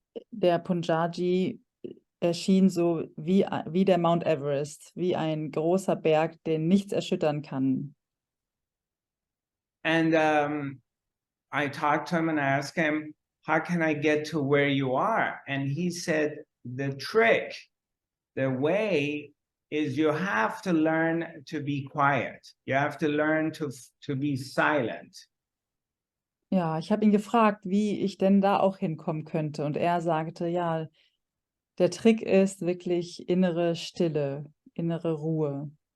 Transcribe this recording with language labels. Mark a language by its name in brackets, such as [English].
[German] Der Punjaji erschien so wie der Mount Everest, wie ein großer Berg, den nichts erschüttern kann. [English] And I talked to him and I asked him, how can I get to where you are? And he said, the trick, the way is you have to learn to be quiet. You have to learn to be silent. [German] Ja, ich habe ihn gefragt, wie ich denn da auch hinkommen könnte. Und er sagte, ja, der Trick ist wirklich innere Stille, innere Ruhe.